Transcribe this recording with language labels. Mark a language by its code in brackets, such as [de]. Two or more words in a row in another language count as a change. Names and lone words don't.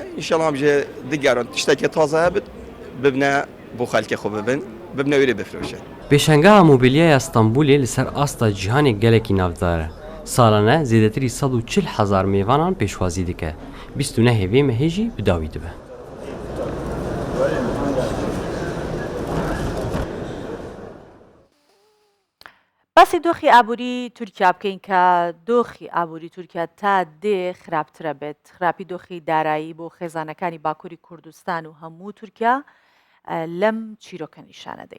[ku] İnşallah em ji digerin tiştekê taze hebit bibne bo xelkê xwe bibin bibne wêrê bifroşin. Pêşengeha mobilyaya Stenbolê li ser asta cîhanê gelekî navdar e. Salane zêdetirî 140,000 mêvanan pêşwazî dike. 29 hêvê mehê jî bi dawî dibe. [ckb] باسی دۆخی ئابووری تورکیا بکەین کە دۆخی ئابووری تورکیا تا دێ خراپترە بێت. خراپی دۆخی دارایی بۆ خێزانەکانی باکووری کوردستان و هەموو تورکیا لەم چیرۆکە نیشانە دەین.